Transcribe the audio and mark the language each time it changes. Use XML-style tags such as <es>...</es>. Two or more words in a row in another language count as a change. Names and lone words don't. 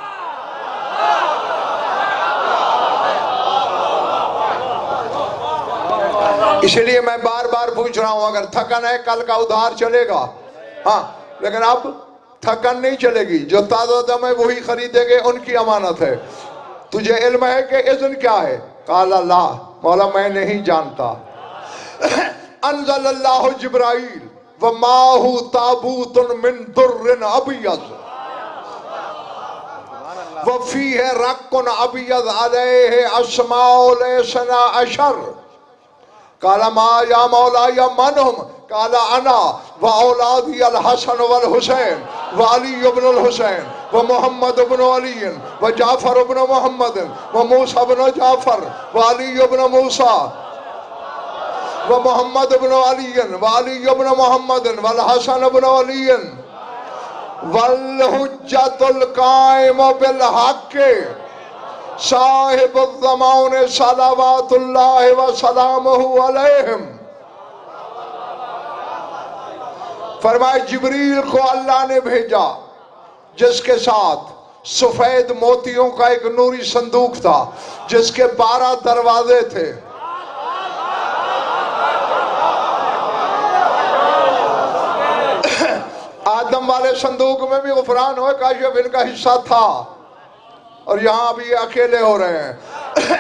<hi>इसलिए मैं बार बार पूछ रहा हूं, अगर थकन है कल का उधार चलेगा, हाँ, लेकिन अब थकन नहीं चलेगी। जो ताज़ा दम है वही खरीदेंगे, उनकी अमानत है। तुझे इल्म है कि इज़्न क्या है?</hi> <ar>قال لا,</ar> <hi>मौला मैं नहीं जानता।</hi> <ar>أنزل الله جبرائيل ومعه تابوت من در أبيض وفيه رق أبيض عليه أسماء الاثني عشر. قال ما يا مولى يا من هم، قال أنا وأولادي الحسن والحسين وعلي بن الحسين ومحمد بن علي وجعفر بن محمد وموسى بن جعفر وعلي بن موسى ومحمد بن علي وعلي بن محمد والحسن بن علي والحجة القائم بالحق صاحب الزمان صلوات الله وسلامه عليهم.</ar> <hi>फरमाए जिब्रील को अल्लाह ने भेजा जिसके साथ सफेद मोतियों का एक नूरी संदूक था जिसके 12 दरवाजे थे। आदम वाले संदूक में भी गुफरान हो काशिफ इनका हिस्सा था और यहाँ भी अकेले हो रहे हैं।</hi>